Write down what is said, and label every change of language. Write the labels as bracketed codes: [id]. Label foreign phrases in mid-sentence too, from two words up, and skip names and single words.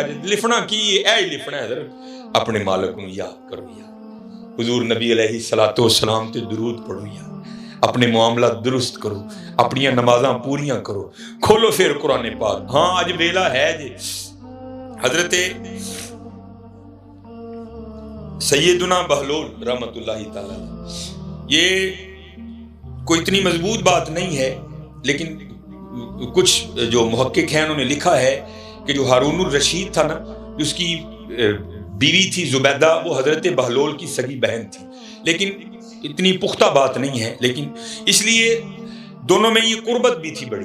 [pa] لفنا کی ہے، ہی لفنا ہے، اپنے مالک کو یاد کرو یار، حضور نبی [ar] عليه الصلاة والسلام [pa] تے درود پڑھو یار، اپنے معاملہ درست کرو، اپنیاں نمازاں پوریاں کرو، کھولو فیر قرآن پاک. ہاں اج ویلا ہے جی، حضرت سیدنا بہلول [ar] رحمة الله تعالى, [ur] یہ کوئی اتنی مضبوط بات نہیں ہے، لیکن کچھ جو محقق ہیں انہوں نے لکھا ہے کہ جو ہارون الرشید تھا نا، اس کی بیوی تھی زبیدہ، وہ حضرت بہلول کی سگی بہن تھی، لیکن اتنی پختہ بات نہیں ہے، لیکن اس لیے دونوں میں یہ قربت بھی تھی بڑی.